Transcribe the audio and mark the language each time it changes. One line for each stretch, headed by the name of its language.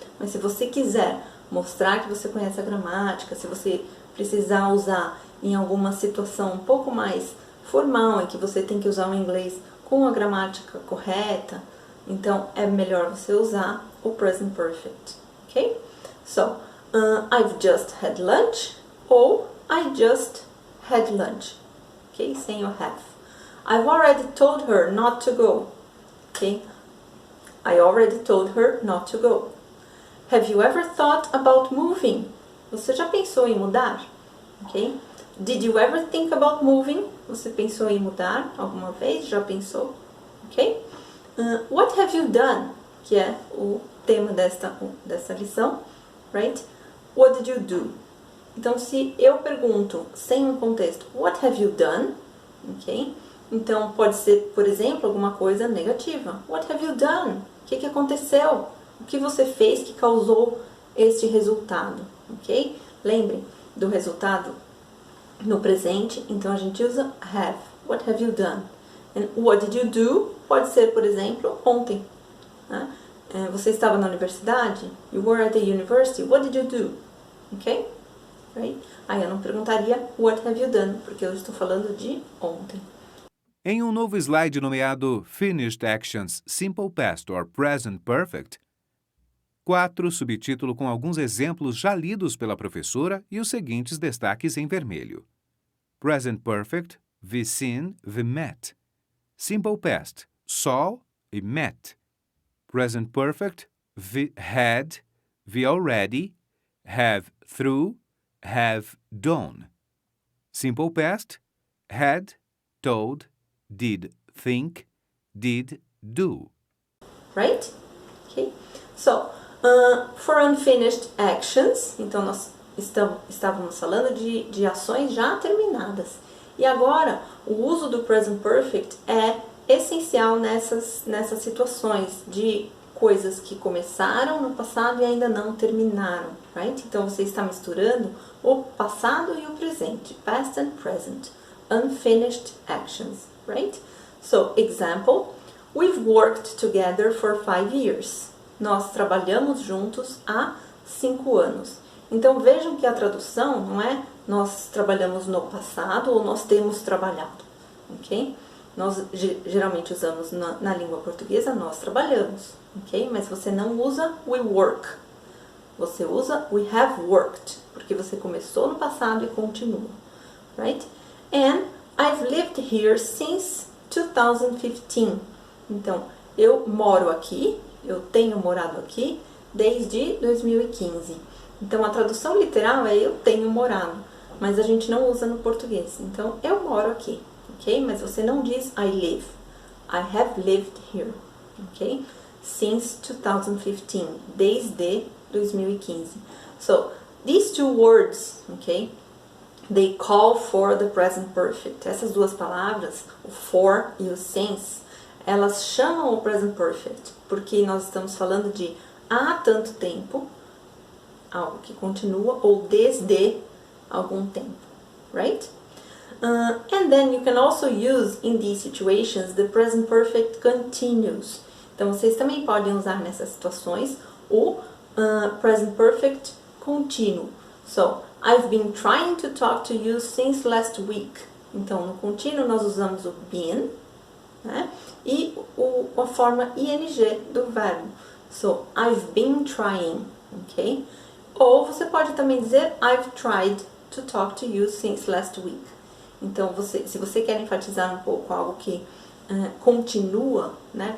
Portuguese: Mas se você quiser mostrar que você conhece a gramática, se você precisar usar em alguma situação um pouco mais formal, em que você tem que usar o inglês com a gramática correta, então é melhor você usar o present perfect, ok?
English: So, I've just had lunch, ou I just had lunch, ok?
Portuguese: Sem o have.
English: I've already told her not to go, ok? I already told her not to go. Have you ever thought about moving?
Portuguese: Você já pensou em mudar?
English: Ok? Did you ever think about moving?
Portuguese: Você pensou em mudar alguma vez? Já pensou? Ok?
English: What have you done?
Portuguese: Que é o tema dessa lição,
English: right? What did you do?
Portuguese: Então, se eu pergunto sem um contexto,
English: what have you done?
Portuguese: Ok? Então, pode ser, por exemplo, alguma coisa negativa.
English: What have you done?
Portuguese: O que aconteceu? O que você fez que causou este resultado? Ok? Lembrem do resultado no presente, então a gente usa have.
English: What have you done? And what did you do?
Portuguese: Pode ser, por exemplo, ontem. Né? Você estava na universidade?
English: You were at the university. What did you do? Ok? Right?
Portuguese: Aí eu não perguntaria
English: what have you done,
Portuguese: porque eu estou falando de ontem. Em um novo slide nomeado Finished Actions Simple Past or Present Perfect, 4, subtítulo com alguns exemplos já lidos pela professora e os seguintes destaques em vermelho.
English: Present Perfect, we seen, we met. Simple Past, saw e met. Present Perfect, we had, we already, have through, have done. Simple Past, had, told, did think, did do. Right? Okay. So, for unfinished actions,
Portuguese: então nós estávamos falando de ações já terminadas. E agora, o uso do present perfect é essencial nessas situações de coisas que começaram no passado e ainda não terminaram, right? Então você está misturando o passado e o presente,
English: past and present, unfinished actions,
Portuguese: right?
English: So, example, we've worked together for 5 years.
Portuguese: Nós trabalhamos juntos há 5 anos. Então vejam que a tradução não é nós trabalhamos no passado ou nós temos trabalhado, ok? Nós geralmente usamos na língua portuguesa nós trabalhamos, ok? Mas você não usa
English: we work.
Portuguese: Você usa
English: we have worked,
Portuguese: porque você começou no passado e continua, right?
English: And I've lived here since 2015.
Portuguese: Então, eu moro aqui, eu tenho morado aqui desde 2015. Então, a tradução literal é eu tenho morado, mas a gente não usa no português. Então, eu moro aqui, ok? Mas você não diz
English: I live. I have lived here, ok? Since 2015,
Portuguese: desde 2015.
English: So, these two words, ok? They call for the present perfect.
Portuguese: Essas duas palavras, o for e o since, elas chamam o present perfect, porque nós estamos falando de há tanto tempo, algo que continua, ou desde algum tempo, right?
English: And then you can also use in these situations the present perfect continuous.
Portuguese: Então vocês também podem usar nessas situações o present perfect contínuo. So,
English: I've been trying to talk to you since last week.
Portuguese: Então, no contínuo nós usamos o been, né? E a forma ing do verbo.
English: So, I've been trying,
Portuguese: ok? Ou você pode também dizer
English: I've tried to talk to you since last week.
Portuguese: Então, se você quer enfatizar um pouco algo que continua, né?